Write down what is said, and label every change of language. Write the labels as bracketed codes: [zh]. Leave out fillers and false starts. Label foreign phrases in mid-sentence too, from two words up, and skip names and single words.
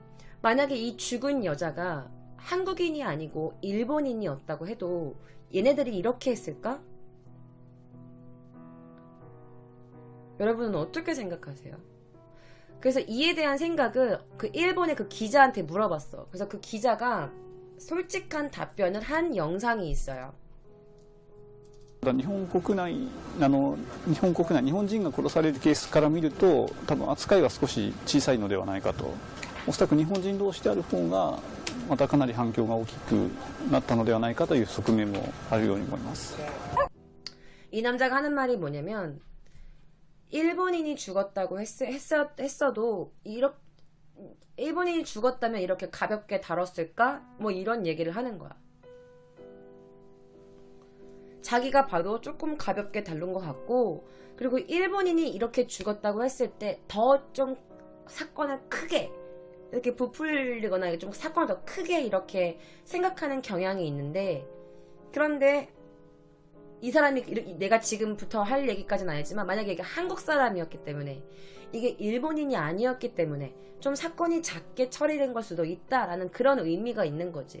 [ko] 만약에 이 죽은 여자가 한국인이 아니고 일본인이었다고 해도 얘네들이 이렇게 했을까? 여러분은 어떻게 생각하세요? 그래서 이에 대한 생각을 그 일본의 그 기자한테 물어봤어. 그래서 그 기자가 솔직한 답변을 한 영상이 있어요. [ja] 日本国内日本人が殺されるケースから見ると多分扱いが少し小さいのではないかと。おそらく日本人同士である方がまたかなり反響が大きくなったのではないかという側面もあるように思います。 [ko] 이 남자가 하는 말이 뭐냐면 일본인이 죽었다고 했어도 일본인이 죽었다면 이렇게 가볍게 다뤘을까? 뭐 이런 얘기를 하는 거야. 자기가 봐도 조금 가볍게 다룬 것 같고, 그리고 일본인이 이렇게 죽었다고 했을 때 더 좀 사건을 크게 이렇게 부풀리거나 좀 사건을 더 크게 이렇게 생각하는 경향이 있는데, 그런데 이 사람이 내가 지금부터 할 얘기까지는 아니지만 만약에 이게 한국 사람이었기 때문에 이게 일본인이 아니었기 때문에 좀 사건이 작게 처리된 걸 수도 있다라는 그런 의미가 있는 거지.